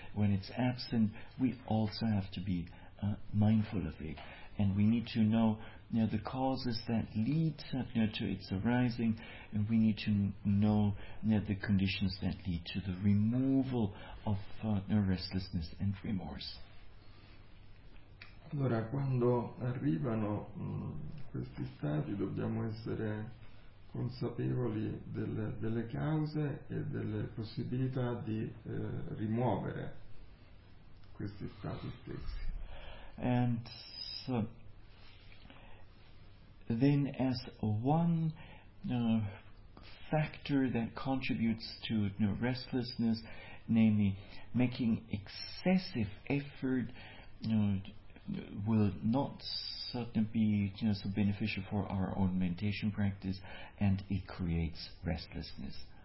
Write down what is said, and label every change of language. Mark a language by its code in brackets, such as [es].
[en] When it's absent, we also have to be mindful of it. And we need to know, you know, the causes that lead to its arising, and we need to know, you know, the conditions that lead to the removal of restlessness and remorse. [it] Allora, quando arrivano questi stati, dobbiamo essere consapevoli delle cause e delle possibilità di rimuovere questi stati stessi. [en] And so, then as one factor that contributes to restlessness, namely making excessive effort, will not certainly be so beneficial for our own meditation practice, and it creates restlessness.